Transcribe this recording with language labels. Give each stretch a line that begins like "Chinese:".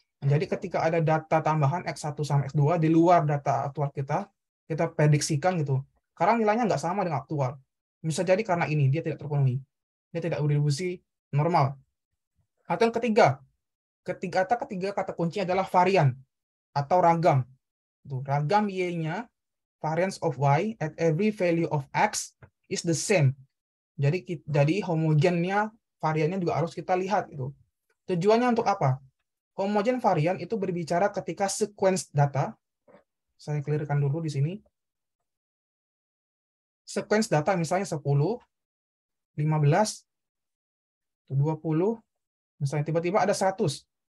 Indonesian: Nah, jadi ketika ada data tambahan X1 sama X2 di luar data aktual kita prediksikan gitu. Karena nilainya nggak sama dengan aktual. Bisa jadi karena ini dia tidak terpenuhi. Dia tidak berdistribusi normal. Atau yang ketiga kata kuncinya adalah varian atau ragam. Ragam Y-nya,
English: variance of Y at every value of X is the same.
Indonesian: Jadi homogennya variannya juga harus kita lihat itu. Tujuannya untuk apa? Homogen varian itu berbicara ketika sequence data. Saya clearkan dulu di sini. Sequence data misalnya 10, 15, 20, misalnya tiba-tiba ada 100.